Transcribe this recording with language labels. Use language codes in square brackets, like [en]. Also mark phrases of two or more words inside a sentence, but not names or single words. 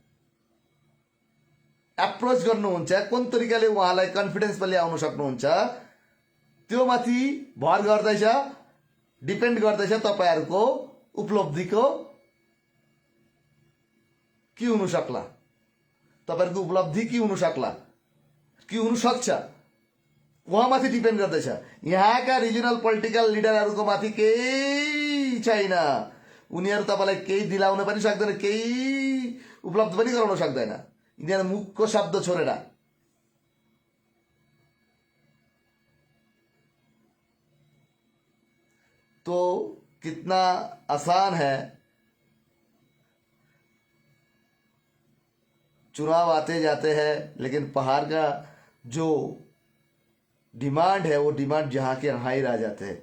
[ne] एप्रोच गर्नुहुन्छ, कुन तरिकाले उहाँलाई कन्फिडेन्समा ल्याउन सक्नुहुन्छ, त्यो माथि भर गर्दैछ, डिपेन्ड गर्दैछ तपाईहरूको उपलब्धिको के हुन सक्ला, तपाईहरूको उपलब्धि के हुन सक्ला, के हुन सक्छ, उहाँमाथि डिपेन्ड गर्दैछ। यहाँका [en] regional political leaderहरूको [ne] माथि केही छैन। उनीहरू तपाईलाई केही दिलाउन पनि सक्दैन, केही उपलब्ध पनि गराउन सक्दैन, यिनीहरू मुखको शब्द छोडेर। [hi] तो कितना आसान है, चुनाव आते जाते हैं, लेकिन पहाड़ का जो डिमांड है वो डिमांड जहाँ के यहाँ ही रह जाते हैं।